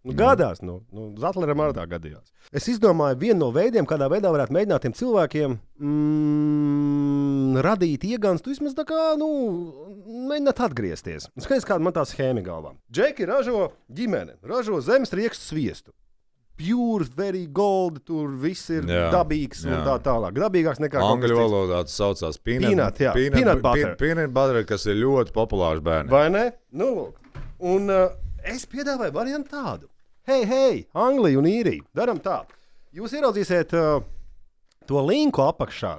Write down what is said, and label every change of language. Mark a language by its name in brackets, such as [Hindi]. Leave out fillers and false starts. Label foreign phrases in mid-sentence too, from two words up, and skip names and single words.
[Latvian] Gadās, Zatleram arī tā gadījās. Es izdomāju vienu no veidiem, kādā veidā varētu mēģināt tiem cilvēkiem radīt ieganstu, vismaz tā kā, mēģināt atgriezties. Skaidrs, kāda man tā schēma galvā. Džeki ražo ģimene, ražo zemes-riekstu sviestu. [English] Pure, very gold, [Latvian] tur viss ir dabīgs un tā tālāk. Dabīgāks nekā angļu valodā tas saucās [English] peanut butter, [Latvian] kas ir ļoti populārs bērniem. Vai ne? Nu, lūk. Un es piedāvāju variantu tādu. Hei, Anglija un Īrija, daram tā. Jūs ieraudzīsiet to linku apakšā.